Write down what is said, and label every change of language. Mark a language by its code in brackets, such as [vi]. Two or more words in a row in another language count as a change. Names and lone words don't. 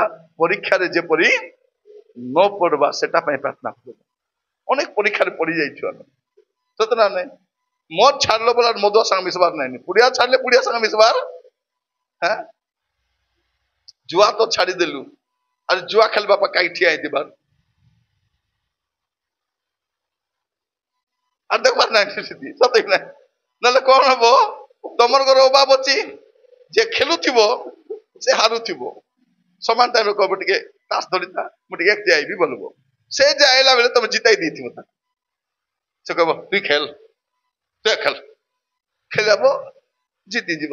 [or] ପରୀକ୍ଷାରେ ଯେପରି ନ ପଡବା ସେଟା ପାଇଁ ପ୍ରାର୍ଥନା କରିବା। ଅନେକ ପରୀକ୍ଷାରେ ପଡି ଯାଇଛୁ ଆମେ, ସତ ନା ନାଇଁ? ମଦ ଛାଡିଲ ବୋଲା ମଦୁଆ ସାଙ୍ଗେ ମିଶବାର ନାହିଁ, ପୁଡ଼ିଆ ଛାଡିଲେ ପୁଡ଼ିଆ ସାଙ୍ଗେ ମିଶବାର। ଜୁଆ ତ ଛାଡିଦେଲୁ, ଆରେ ଜୁଆ ଖେଳିବା ପାଇଁ କାହିଁ ଠିଆ ହେଇଥିବାର [bn] আর দেখবার নাই সেটি, সত্যি না? [or] ନହେଲେ କଣ ହବ? ତମର ଘର ଅଭାବ ଅଛି, ଯେ ଖେଳୁଥିବ ସେ ହାରୁଥିବ। ସମାନ ଟାଇମରେ କହିବ ଟିକେ ତାସ ଧରିଥା, ମୁଁ ଟିକେ ଏକ ଯାଇବି ବୋଲବ। ସେ ଯେ ଆଇଲା ବେଳେ ତମେ ଜିତାଇ ଦେଇଥିବ ତାକୁ, ସେ କହିବ ତୁଇ ଖେଳ, ତୁ ଖେଳ, ଖେଳିବ, ଜିତିଯିବ।